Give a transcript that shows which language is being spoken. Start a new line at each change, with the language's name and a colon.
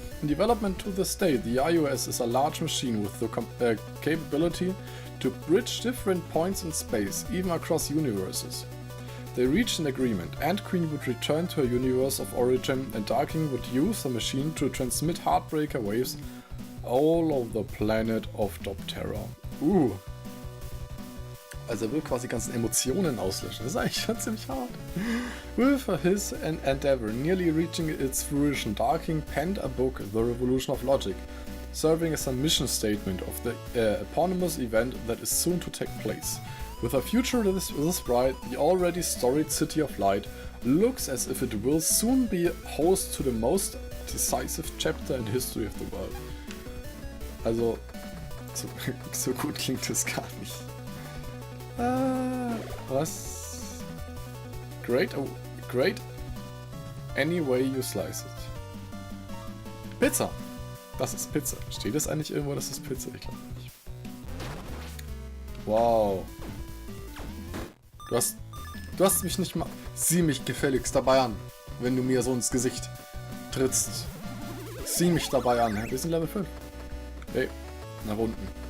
English: In development to this day, the IUS is a large machine with the capability to bridge different points in space, even across universes. They reached an agreement. Queen would return to her universe of origin, and Darking would use the machine to transmit Heartbreaker waves all over the planet of Doptera.
German: Also er will quasi ganzen Emotionen auslöschen. Das ist eigentlich schon ziemlich hart.
English: With his endeavor nearly reaching its fruition, Darking penned a book, The Revolution of Logic, serving as a mission statement of the eponymous event that is soon to take place. With a future this bright, the already storied City of Light looks as if it will soon be host to the most decisive chapter in the history of the world.
German: Also, so gut klingt das gar nicht. Was?
English: Great any way you slice it.
German: Pizza! Das ist Pizza. Steht es eigentlich irgendwo, das ist Pizza? Ich glaube nicht. Wow. Du hast mich nicht mal... Sieh mich gefälligst dabei an, wenn du mir so ins Gesicht trittst. Sieh mich dabei an. Wir sind Level 5. Hey, nach unten.